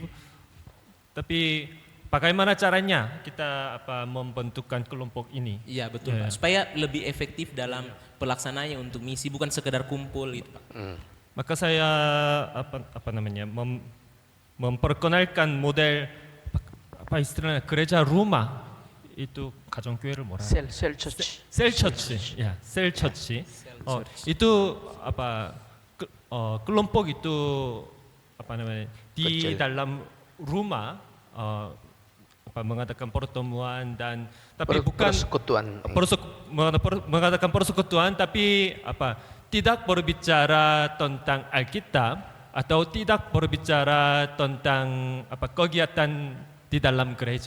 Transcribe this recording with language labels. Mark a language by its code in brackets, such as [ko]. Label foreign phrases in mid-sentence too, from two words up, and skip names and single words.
[id] Tapi bagaimana caranya kita membentukkan kelompok ini? Iya betul Ya, Pak, supaya lebih efektif dalam pelaksanaannya untuk misi, bukan sekedar kumpul gitu Pak. Maka saya memperkenalkan model apa istilahnya gereja rumah itu [ko] 가정교회를 뭐라? [en] cell church. cell church, ya, cell church. [id] Itu kelompok itu di Kecil. dalam rumah mengadakan pertemuan dan tapi bukan persekutuan. mengadakan persekutuan tapi tidak berbicara tentang Alkitab atau tidak berbicara tentang kegiatan di dalam gereja.